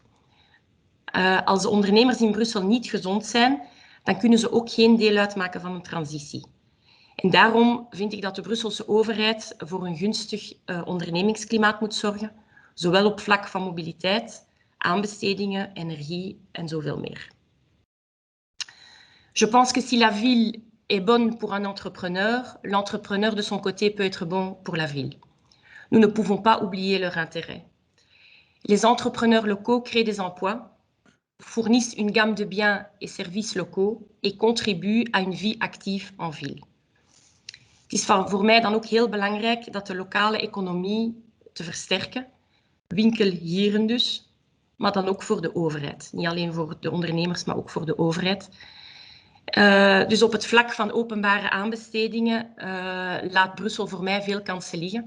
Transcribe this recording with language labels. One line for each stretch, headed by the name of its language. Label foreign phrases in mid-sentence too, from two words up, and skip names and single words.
Dutch: Als de ondernemers in Brussel niet gezond zijn, dan kunnen ze ook geen deel uitmaken van een transitie. En daarom vind ik dat de Brusselse overheid voor een gunstig ondernemingsklimaat moet zorgen, zowel op vlak van mobiliteit, aanbestedingen, energie en zoveel meer.
French: Je pense que si la ville est bonne pour un entrepreneur, l'entrepreneur de son côté peut être bon pour la ville. Nous ne pouvons pas oublier leur intérêt. Les entrepreneurs locaux créent des emplois, fournissent une gamme de biens et services locaux et contribuent à une vie active en ville.
Dutch: Het is voor mij dan ook heel belangrijk dat de lokale economie te versterken, winkelhieren dus, maar dan ook voor de overheid. Niet alleen voor de ondernemers, maar ook voor de overheid. Dus op het vlak van openbare aanbestedingen laat Brussel voor mij veel kansen liggen.